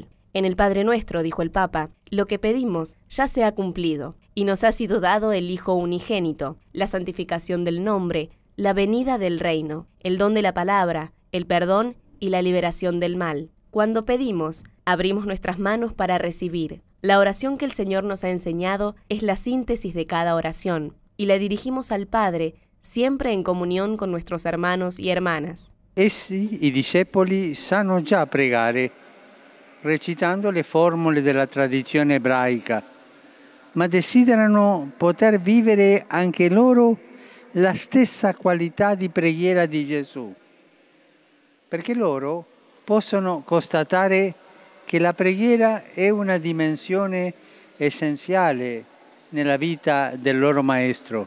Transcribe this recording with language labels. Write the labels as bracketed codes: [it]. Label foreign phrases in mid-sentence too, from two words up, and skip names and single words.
[es] En el Padre Nuestro, dijo el Papa, lo que pedimos ya se ha cumplido, y nos ha sido dado el Hijo unigénito, la santificación del nombre, la venida del reino, el don de la palabra, el perdón y la liberación del mal. Cuando pedimos, abrimos nuestras manos para recibir. La oración que el Señor nos ha enseñado es la síntesis de cada oración, y la dirigimos al Padre, siempre en comunión con nuestros hermanos y hermanas. [it] Essi, i discepoli, sanno già pregare, recitando le formule della tradizione ebraica, ma desiderano poter vivere anche loro la stessa qualità di preghiera di Gesù, perché loro possono constatare che la preghiera è una dimensione essenziale nella vita del loro Maestro.